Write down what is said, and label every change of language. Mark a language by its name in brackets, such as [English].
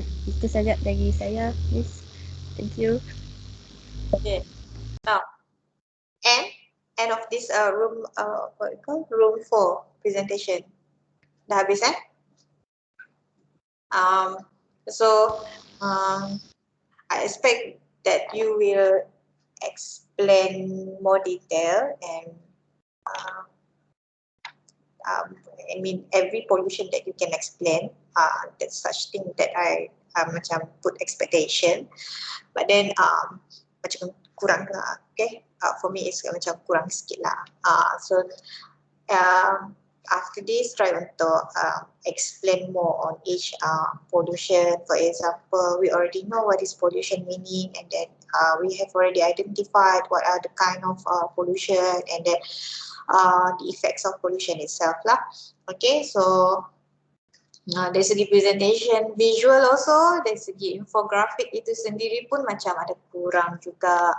[Malay] Itu saja dari saya, [English] please. Thank you. Now end of this room room 4 presentation. [Malay] Dah habis [English] So I expect that you will explain more detail and I mean every pollution that you can explain. That's such thing that I macam put expectation, but then [Malay] macam kurang lah. [English] For me it's [Malay] macam kurang sikit lah. [English] So after this, try [Malay] untuk [English] explain more on each pollution. For example, we already know what is pollution meaning, and then we have already identified what are the kind of pollution, and then the effects of pollution itself lah. [Malay] So dari segi [English] presentation visual also, [Malay] dari segi infografik itu sendiri pun macam ada kurang juga.